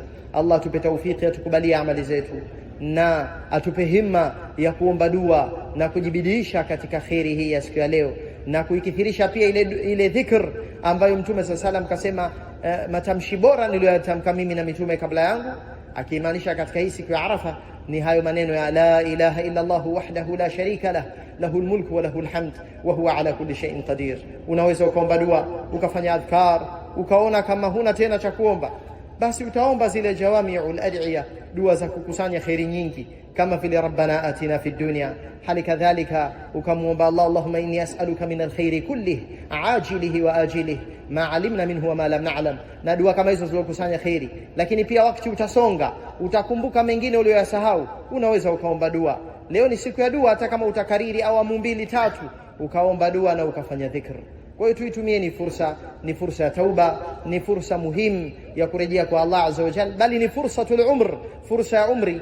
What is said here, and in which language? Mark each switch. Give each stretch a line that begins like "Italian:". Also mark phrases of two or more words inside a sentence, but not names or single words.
Swahili: Allah atupe taufiki, atukubalie amali zetu, na atupe himma ya kuomba dua na kujibidiisha katika kheri hii ya siku ya leo, na kuikithirisha pia ile dhikr ambayo Mtume SAW kasema, matamshi bora niliyoyatamka mimi na mitume kabla yangu, akimaanisha katika hii siku ya Arafa ni hayo maneno ya
Arabic: لا إله إلا الله وحده لا شريك له له الملك وله الحمد وهو على كل شيء قدير.
Swahili: Unaweza ukaomba dua, ukafanya adhkar, ukaona kama huna tena cha kuomba, basi utaomba zile
Arabic: جوامع الأدعية,
Swahili: dua za kukusanya khairi nyingi, kama vile
Arabic: ربنا آتنا في الدنيا.
Swahili: Hali kadhalika ukamuomba Allah,
Arabic: اللهم إني أسألك من الخير كله عاجله وآجله ما علمنا منه وما لم نعلم,
Swahili: na dua kama hizo zilokusanya khairi. Lakini pia wakati utasonga, utakumbuka mengine uliyosahau, unaweza ukaomba dua. Leo ni siku ya dua, hata kama utakariri awamu 2-3 ukaomba dua na ukafanya dhikr. Kwa hiyo tuitumie, ni fursa ya tauba, ni fursa muhimu ya kurejea kwa Allah
Arabic: عز وجل,
Swahili: bali ni
Arabic: فرصة العمر,
Swahili: fursa ya umri.